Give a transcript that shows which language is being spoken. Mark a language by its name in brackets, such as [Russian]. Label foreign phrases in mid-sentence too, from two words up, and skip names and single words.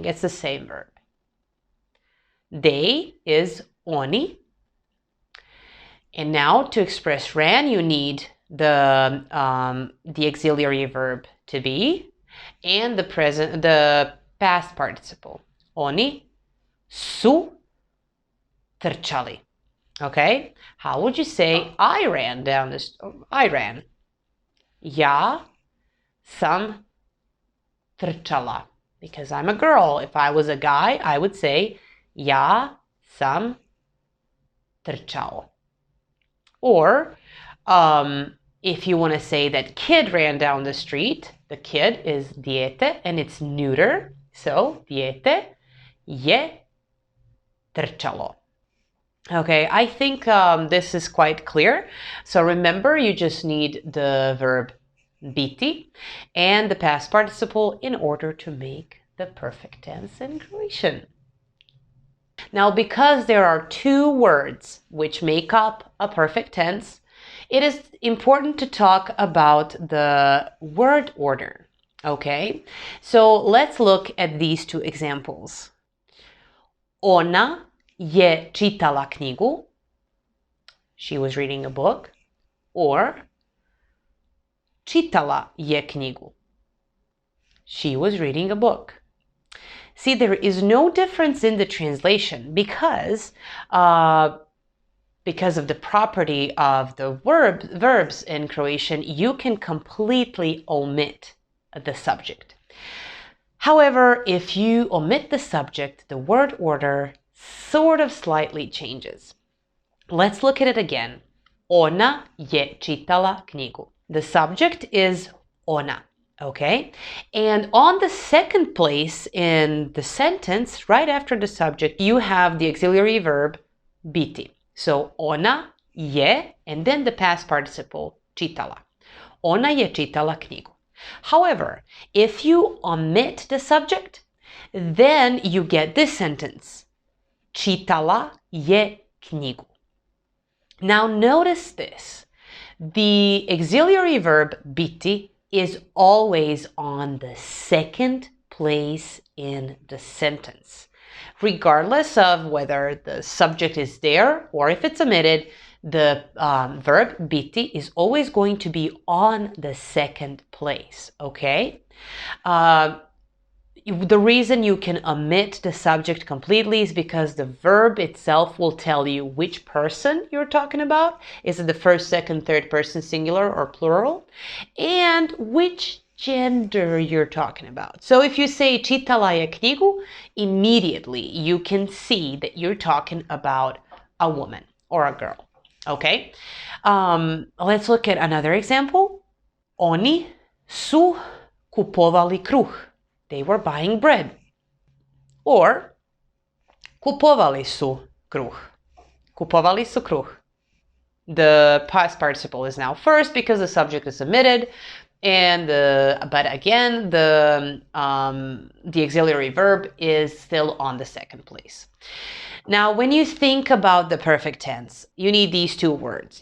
[English] It's the same verb. They is oni. And now to express ran, you need the auxiliary verb to be and the past participle. [Croatian] Oni su trčali. [English] Okay? How would you say I ran down this? I ran. [Croatian] Ja sam trčala. [English] Because I'm a girl. If I was a guy, I would say [Croatian] ja sam trčao. [English] Or if you want to say that kid ran down the street, the kid is dijete and it's neuter. [Croatian] So dijete je trčalo. [English] Okay, I think this is quite clear. So remember, you just need the verb biti and the past participle in order to make the perfect tense in Croatian. Now, because there are two words which make up a perfect tense, it is important to talk about the word order. Okay, so let's look at these two examples. [Croatian] Ona je čitala knjigu. [English] She was reading a book. Or [Croatian] čitala je knjigu. [English] She was reading a book. See, there is no difference in the translation because of the property of the verbs in Croatian, you can completely omit the subject. However, if you omit the subject, the word order sort of slightly changes. Let's look at it again. [Croatian] Ona je čitala knjigu. [English] The subject is ona. Okay, and on the second place in the sentence, right after the subject, you have the auxiliary verb biti. [Croatian] So ona je, [English] and then the past participle čitala. [Croatian] Ona je čitala knjigu. [English] However, if you omit the subject, then you get this sentence. [Croatian] Čitala je knjigu. [English] Now notice this. The auxiliary verb biti is always on the second place in the sentence. Regardless of whether the subject is there or if it's omitted, the verb biti is always going to be on the second place, okay? The reason you can omit the subject completely is because the verb itself will tell you which person you're talking about. Is it the first, second, third person singular or plural? And which gender you're talking about. So if you say [Croatian] čitala je knjigu, [English] immediately you can see that you're talking about a woman or a girl. Okay? Let's look at another example. [Croatian] Oni su kupovali kruh. [English] They were buying bread. [Croatian] Or kupovali su kruh. Kupovali su kruh. [English] The past participle is now first because the subject is omitted, but again the auxiliary verb is still on the second place. Now, when you think about the perfect tense, you need these two words.